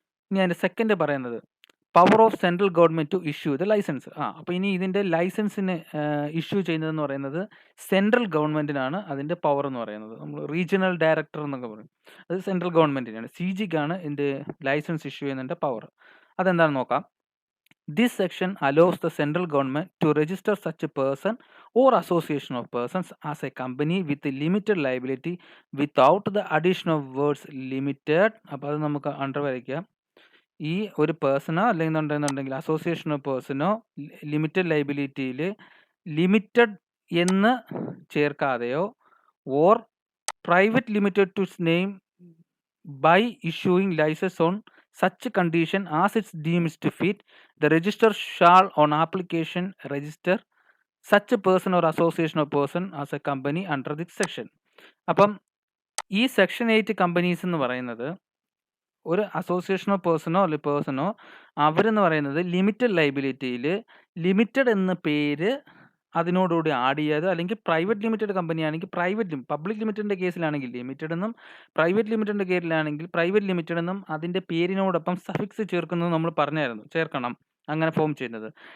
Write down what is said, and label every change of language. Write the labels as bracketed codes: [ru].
[ml] ഇനി അതിൻ്റെ സെക്കൻഡ് പറയുന്നത് [en] Power of central government to issue the licence. [ml] അപ്പോൾ ഇനി ഇതിൻ്റെ ലൈസൻസിന് ഇഷ്യൂ ചെയ്യുന്നതെന്ന് പറയുന്നത് സെൻട്രൽ ഗവൺമെൻറ്റിനാണ് അതിൻ്റെ പവർ എന്ന് പറയുന്നത്. നമ്മൾ റീജിയണൽ ഡയറക്ടർ എന്നൊക്കെ പറയും, അത് സെൻട്രൽ ഗവൺമെൻറ്റിനാണ്. CGക്കാണ് ഇതിൻ്റെ ലൈസൻസ് ഇഷ്യൂ ചെയ്യുന്നതിൻ്റെ പവർ. അതെന്താണെന്ന് നോക്കാം. [en] This section allows the central government to register such a person or association of persons as a company with a limited liability without the addition of words limited. [ml] അപ്പോൾ അത് നമുക്ക് under വരയ്ക്കാം. ഈ ഒരു പേഴ്സണോ അല്ലെങ്കിൽ അസോസിയേഷൻ ഓഫ് പേഴ്സണോ ലിമിറ്റഡ് ലൈബിലിറ്റിയിൽ ലിമിറ്റഡ് എന്ന് ചേർക്കാതെയോ [en] Or private limited to name by issuing license on such condition as it deems to fit, the registrar shall on application register such a person or association of person as a company under this section. [ml] അപ്പം ഈ section 8 companies എന്ന് പറയുന്നത് ഒരു അസോസിയേഷനോ പേഴ്സണോ അല്ലെങ്കിൽ പേഴ്സണോ അവരെന്ന് പറയുന്നത് limited ലൈബിലിറ്റിയിൽ limited എന്ന പേര് അതിനോടുകൂടി ആഡ് ചെയ്യാതെ അല്ലെങ്കിൽ പ്രൈവറ്റ് ലിമിറ്റഡ് കമ്പനി ആണെങ്കിൽ പബ്ലിക് ലിമിറ്റഡിൻ്റെ കേസിലാണെങ്കിൽ ലിമിറ്റഡ് എന്നും പ്രൈവറ്റ് ലിമിറ്റഡിൻ്റെ കേസിലാണെങ്കിൽ പ്രൈവറ്റ് ലിമിറ്റഡ് എന്നും അതിൻ്റെ പേരിനോടൊപ്പം സഫിക്സ് ചേർക്കുന്നത് നമ്മൾ പറഞ്ഞായിരുന്നു, ചേർക്കണം അങ്ങനെ ഫോം ചെയ്യുന്നത്.